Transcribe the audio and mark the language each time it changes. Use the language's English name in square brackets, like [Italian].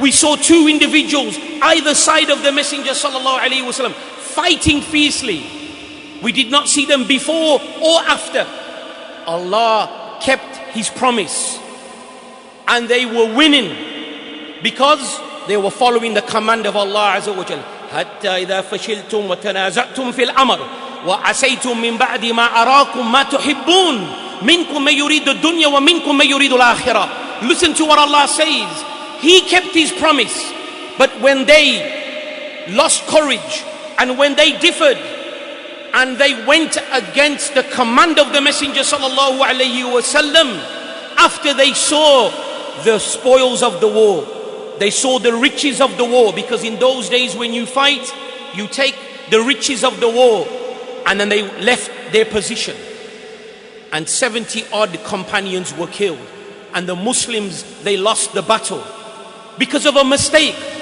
[English] We saw 2 individuals either side of the messenger sallallahu alaihi wasallam fighting fiercely. We did not see them before or after. Allah kept His promise, and they were winning because they were following the command of Allah Azza wa Jalla. [Arabic] حتى إذا فشلتم وتنازعتم في الأمر وعسيتم من بعد ما أراكم ما تحبون منكم من يريد الدنيا ومنكم من يريد الآخرة. [English] Listen to what Allah says. He kept His promise, but when they lost courage and when they differed and they went against the command of the messenger sallallahu alaihi wasallam, after they saw the spoils of the war, they saw the riches of the war, because in those days when you fight, you take the riches of the war, and then they left their position, and 70 odd companions were killed, and the Muslims, they lost the battle because of a mistake.